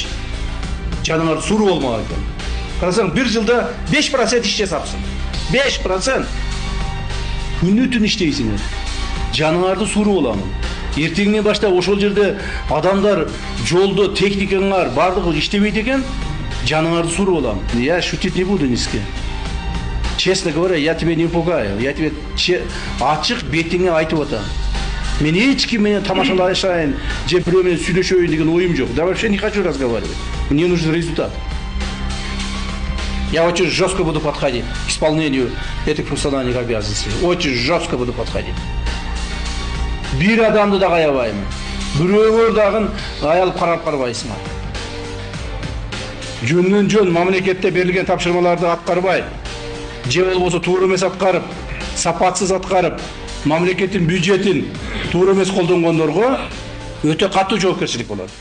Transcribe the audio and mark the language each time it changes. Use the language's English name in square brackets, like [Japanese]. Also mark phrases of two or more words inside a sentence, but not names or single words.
[Kyrgyz] Жаныңар суур болмаган экен. Карасаң, бир жылда 5% иш жасапсың. 5%. Күнү түн иштейсиңер. Жаныңарды суур боламын. Эртеңинен баштап ошол жерде адамдар жолдо техникаңар бардыгы иштебейт экен, жаныңарды суур боламын. [Russian] Я шутить не буду низко. Честно говоря, я тебя не пугаю. Я тебе [Kyrgyz] ачык бетиңе айтып атам. Мен эч ким менен тамашалашайын, же бирөө менен сүйлөшөйүн деген оюм жок. [Russian] Да вообще не хочу разговаривать. Мне нужен результат. Я очень жестко буду подходить к исполнению этих функциональных обязанностей. Очень жестко буду подходить. [Kyrgyz] Бир адамды да каябайм. Бирөөгөр дагы аялып карап карбайсыңар. Жөндөн жөн мамлекетте берилген тапшырмаларды аткарбай, же болбосо туура эмес аткарып, сапатсыз аткарып, мамлекеттин бюджетин туура эмес колдонгондорго өтө катуу жоопкерчилик болот.